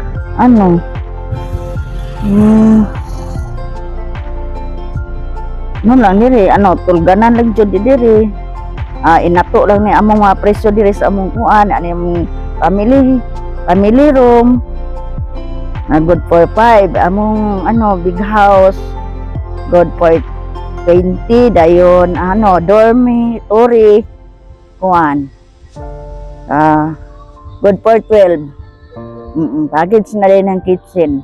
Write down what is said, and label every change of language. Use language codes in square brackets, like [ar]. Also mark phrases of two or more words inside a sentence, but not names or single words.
[ceb] Lang diri tulganan lang jud diri. Inato lang ni among mga presyo diri sa among kuan among family room. [en] Good for 5 [ceb] among big house. [en] Good for 20 [ceb] dayon dormitory kuan. [en] Good for 12. [tl] Package na rin ng kitchen.